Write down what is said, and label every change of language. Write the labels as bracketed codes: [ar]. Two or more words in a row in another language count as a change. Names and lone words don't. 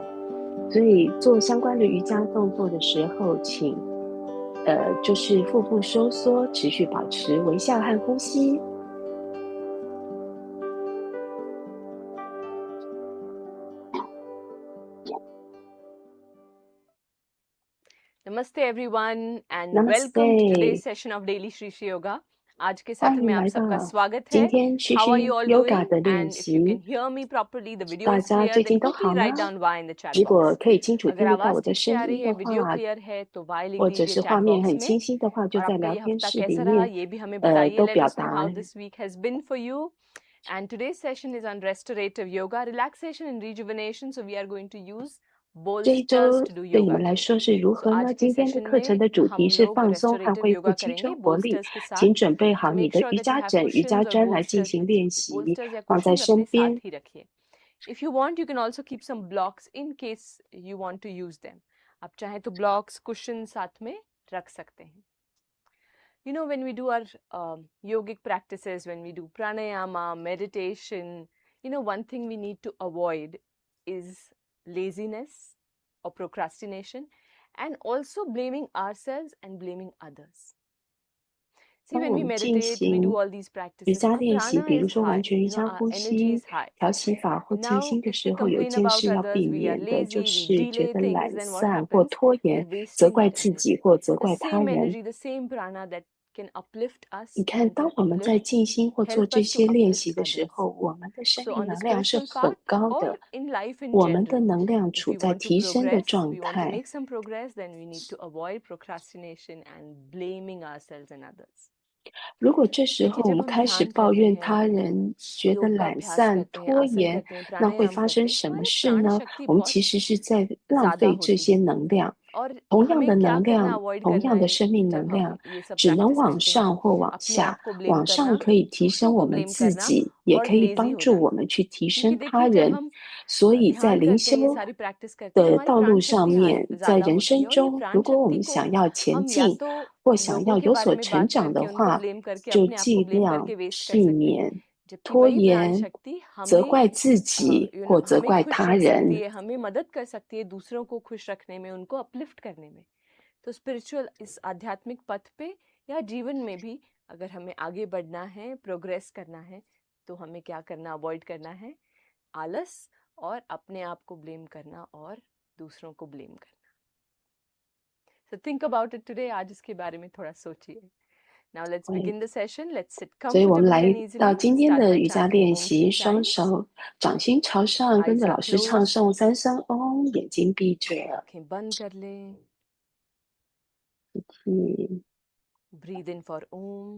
[zh] 所以做相关的瑜伽动作的时候，请就是腹部收缩，持续保持微笑和呼吸。 [en] Namaste everyone and Namaste. welcome to today's session of Daily Shri Shri Yoga. [hi] आज के सत्र में आप सबका स्वागत है। [zh] 今天 Shri [en] How are you Shri all Yoga doing? [zh] 的练 [en] And if you can [zh] 习， [en] hear me properly, the video [zh] 大 [en] is [zh] 家 [en] clear, [zh] 最 [en] then [zh] 近都 [en] quickly [zh] 好吗？ [en] write down Y in the chat [zh] 如果 [en] box. [zh] 可以清楚 [hi] अगर [zh] 听得到 [hi] आवाज [zh] 我的 [hi] ठीक से [zh] 声 [hi] आ [zh] 音 [hi] रही [zh] 的 [hi] है, वीडियो [zh] 话， [hi] क्लियर है, तो Y लिख [zh] 或者 [hi] दीजिए [zh] 是 [hi] chat [zh] 画面 [hi] box [zh] 很 [hi] में. [zh] 清晰的话，就 [hi] और [zh] 在 [hi] आपका [zh] 聊 [hi] ये [zh] 天 [hi] हफ्ता [zh] 室里 [hi] कैसा रहा, [zh] 面 [hi] ये भी हमें बताइए. [zh] 都 [en] Let [zh] 表 [en] us know [zh] 达。 [en] how this week has been for you. And today's session is on restorative yoga, relaxation and rejuvenation. So we are going to use [zh] 这一 [en] bolsters [zh] 周 [en] to do [zh] 对你 [en] yoga [zh] 们来 [en] today. [zh] 说是如 [en] So [zh] 何 [hi] आज [zh] 呢？ [hi] के [zh] 今天的 [hi] सेशन [zh] 课程 [hi] में [zh] 的主题 [hi] हम [zh] 是 [hi] लोग [zh] 放松和 [hi] restorative [zh] 恢复 [hi] yoga [zh] 青 [hi] करेंगे [zh] 春活力， [hi] bolsters के साथ. [zh] 请准备 [en] So [zh] 好你 [en] make [zh] 的 [en] sure [zh] 瑜 [en] that you [zh] 伽 [en] have [zh] 枕、瑜伽 [en] cushions or [zh] 砖来进 [en] bolsters [zh] 行 [en] with [zh] 练 [en] you. [zh] 习， [hi] bolsters या [zh] 放在 [hi] cushions [zh] 身 [hi] अपने [zh] 边。 [hi] साथ ही रखिए. [en] If you want, you can also keep some blocks in case you want to use them. [hi] आप चाहें तो [en] blocks, cushions [hi] साथ में रख सकते हैं. [en] You know, when we do our yogic practices, when we do pranayama, meditation, you know, one thing we need to avoid is laziness or procrastination, and also blaming ourselves and blaming others. See, [zh] 当 [en] when [zh] 我 [en] we [zh] 们进 [en] meditate, we do [zh] 行 [en] all these [zh] 瑜 [en] practices, [zh] 伽 [en] our [zh] 练习， [en] prana [zh] 比如 [en] is [zh] 说完 [en] high, [zh] 全瑜 [en] you know, [zh] 伽 [en] our [zh] 呼 [en] energy [zh] 吸、 [en] is high. [zh] 调息法或静 [en] Now, [zh] 心的 [en] if we [zh] 时候，有 [en] complain [zh] 件事 [en] about [zh] 要 [en] others, [zh] 避 [en] we are [zh] 免的，就 [en] lazy, we [zh] 是觉 [en] delay [zh] 得 [en] things, [zh] 懒 [en] then what [zh] 散或 [en] happens? [zh] 拖 [en] We are [zh] 延，责 [en] wasting [zh] 怪 [en] our [zh] 自 [en] energy. [zh] 己或责 [en] The [zh] 怪他 [en] same [zh] 人。 [en] energy, the same prana that can uplift [zh] 你 [en] us [zh] 看， [en] and [zh] 当 [en] can [zh] 我们在 [en] uplift, [zh] 静心或做 [en] help [zh] 这 [en] us to [zh] 些练 [en] uplift [zh] 习的时 [en] others. [zh] 候，我们的生 [en] So [zh] 命 [en] on the [zh] 能量是 [en] spiritual [zh] 很 [en] path [zh] 高 [en] or [zh] 的， [en] in life in [zh] 我们的 [en] general, [zh] 能量 [en] if [zh] 处 [en] we [zh] 在 [en] want to [zh] 提升的 [en] progress, [zh] 状 [en] we want to [zh] 态。 [en] make some progress, then we need to avoid procrastination and blaming ourselves and others. [zh] 如果这时候 [hi] देखिए [zh] 我 [hi] जब [zh] 们 [hi] हम [zh] 开始 [hi] ध्यान [zh] 抱 [hi] करते [zh] 怨 [hi] हैं, [zh] 他人，觉得 [hi] योग का [zh] 懒 [hi] अभ्यास [zh] 散、 [hi] करते हैं, [zh] 拖 [hi] आसन [zh] 延， [hi] करते हैं, [zh] 那会 [hi] प्राणायाम [zh] 发生 [hi] करते हैं, [zh] 什 [hi] तो [zh] 么 [hi] हमारी [zh] 事 [hi] प्राण [zh] 呢？ [hi] शक्ति [zh] 我们 [hi] बहुत [zh] 其实是在浪 [hi] ज़्यादा [zh] 费这 [hi] होती [zh] 些 [hi] है [zh] 能量。 [hi] और [zh] 同样的 [hi] हमें क्या [zh] 能 [hi] करना [zh] 量， [hi] अवॉइड [zh] 同 [hi] करना [zh] 样的 [hi] है [zh] 生命 [hi] जब [zh] 能 [hi] हम [zh] 量， [hi] ये सब [zh] 只能 [hi] प्रैक्टिस [zh] 往 [hi] करते हैं. [zh] 上或往 [hi] अपने [zh] 下。 [hi] आप को ब्लेम [zh] 往上 [hi] करना, [zh] 可以提升 [hi] दूसरों [zh] 我 [hi] को [zh] 们 [hi] ब्लेम [zh] 自 [hi] करना [zh] 己，也 [hi] और [zh] 可以 [hi] लेजी [zh] 帮 [hi] हो [zh] 助 [hi] जाना. [zh] 我们去提 [hi] क्योंकि [zh] 升他 [hi] देखिए जब [zh] 人。 [hi] हम [zh] 所以在 [hi] ध्यान [zh] 灵 [hi] करते [zh] 修 [hi] हैं, ये सारी प्रैक्टिस करते हैं, [zh] 的 [hi] हमारी [zh] 道路 [hi] प्राण [zh] 上 [hi] शक्ति [zh] 面，在 [hi] ज़्यादा [zh] 人 [hi] होती [zh] 生 [hi] है. और ये [zh] 中， [hi] प्राण [zh] 如果我 [hi] शक्ति [zh] 们 [hi] को [zh] 想要前 [hi] हम या [zh] 进 [hi] तो [zh] 或想 [hi] लोगों [zh] 要 [hi] के [zh] 有 [hi] बारे [zh] 所 [hi] में [zh] 成 [hi] बात [zh] 长 [hi] करके [zh] 的 [hi] उनको [zh] 话， [hi] ब्लेम करके [zh] 就 [hi] अपने आप को [zh] 尽 [hi] ब्लेम [zh] 量 [hi] करके वेस्ट कर [zh] 避 [hi] सकते हैं. [zh] 免 [hi] जबकि [zh] 拖 [hi] वही प्राण [zh] 延、 [hi] शक्ति [zh] 责 [hi] हमें [zh] 怪自己 [hi] you [zh] 或 [hi] know [zh] 责 [hi] हमें [zh] 怪 [hi] खुश [zh] 他 [hi] रख सकती [zh] 人。 [hi] है, हमें मदद कर सकती है दूसरों को खुश रखने में, उनको अपलिफ्ट करने में. तो स्पिरिचुअल इस आध्यात्मिक पथ पे या जीवन में भी अगर हमें आगे बढ़ना है, प्रोग्रेस करना है, तो हमें क्या करना, अवॉइड करना है आलस और अपने आप को ब्लेम करना और दूसरों को ब्लेम करना. [en] So think about it today. [hi] आज इसके बारे में थोड़ा सोचिए. [en] Now let's begin the session. Let's sit [zh] 所以我们 [en] comfortably [zh] 来 [en] and [zh] 到 [en] easily. [zh] 今天 [en] Start [zh] 的 [en] by [zh] 瑜伽 [en] chanting [zh] 练 [en] Om [zh] 习， [en] 3 [zh] 双 [en] times. [zh] 手掌心朝上， 跟 [en] Eyes [zh] 着 [en] are [zh] 老师唱 [en] closed. [zh] 诵3声嗡，眼睛闭着， [hi] आंखें बंद कर लें. [zh] 气 [en] Breathe in for Om.